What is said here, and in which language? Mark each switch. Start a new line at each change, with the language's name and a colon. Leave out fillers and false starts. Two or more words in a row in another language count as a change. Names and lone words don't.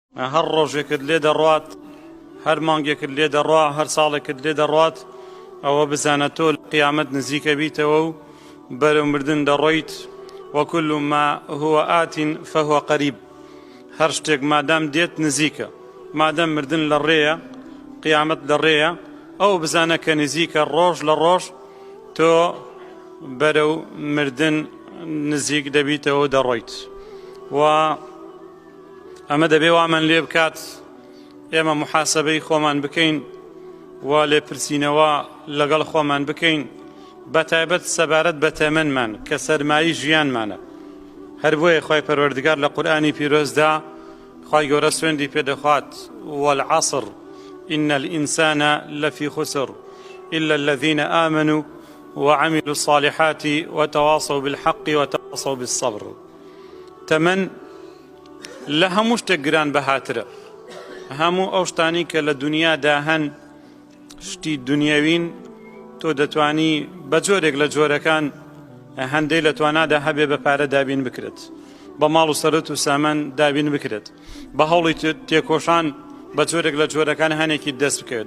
Central Kurdish: هەر ڕۆژێکت لێ دەڕوات، هەر مانگێکت لێ دەڕوا، هەر ساڵێکت لێ دەڕوات، ئەوە بزانە تۆ قیامەت نزیکە بیتەوە و بەرەو مردن دەڕۆیت.
Arabic: وكل ما هو آت فهو قريب.
Central Kurdish: هەر شتێک مادام دێت نزیکە، مادام مردن لە ڕێیە، قیامەت لە ڕێیە، ئەو بزانە کە نزیکە ڕۆژ لە ڕۆژ تۆ بەرەو مردن نزیک دەبیتەوە دەڕۆیت. و ئەمە دەبێ وامان لێ بکات ئێمە محاسبەی خۆمان بکەین و لێپرسینەوە لەگەڵ خۆمان بکەین، بەتایبەت سەبارەت بە تەمەنمان کە سەرمایی ژیانمانە. هەر بۆیە خۆی پەروەردگار لە قورئانی پیرۆزدا خی گەورە سوێندی پێدەخوات
Arabic: والعصر إن الإنسان لفي خسر إلا الذين آمنوا وعملوا الصالحات وتواصوا بالحق وتواصوا بالصبر.
Central Kurdish: تەمەن لە هەموو شتێک گران بەهاترە. هەموو ئەو شتانی کە لە دنیادا هەن شتی دنیاوین تۆ دەتوانی بە جۆرێک لە جۆرەکان هەندەی لە توانادا هەبێ بە پارە دابین بکرێت، بە ماڵ و سەرەت و سامان دابین بکرێت، بە هەوڵی تێکۆشان بە جۆرێک لە جۆرەکان هەنێکی دەست بکەوێت.